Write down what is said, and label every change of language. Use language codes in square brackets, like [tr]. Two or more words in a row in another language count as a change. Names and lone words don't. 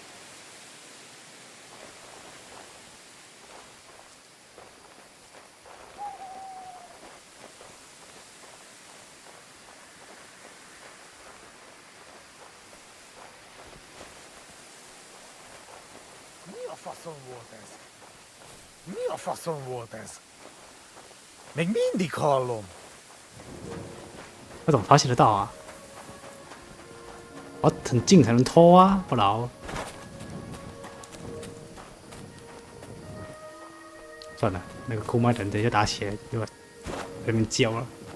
[hu] Mi a faszom volt ez? Még mindig hallom. [zh] 我怎么发现得到啊？我很近才能偷啊，不然算了，那个库麦等等就打起来，就在那边叫了。